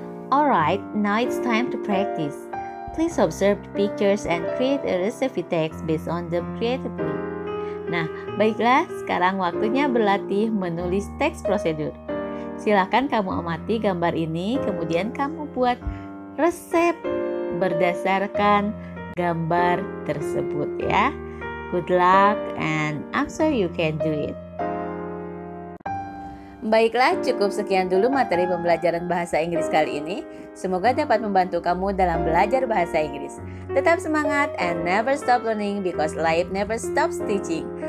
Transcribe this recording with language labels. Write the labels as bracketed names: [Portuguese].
[English] Alright, now it's time to practice. Please observe the pictures and create a recipe text based on them creatively. [Indonesian] Nah, baiklah, sekarang waktunya berlatih menulis teks prosedur. Silakan kamu amati gambar ini, kemudian kamu buat resep berdasarkan gambar tersebut ya. [English] Good luck and I'm sure you can do it. [Indonesian] Baiklah, cukup sekian dulu materi pembelajaran bahasa Inggris kali ini. Semoga dapat membantu kamu dalam belajar bahasa Inggris. Tetap semangat [English] and never stop learning because life never stops teaching.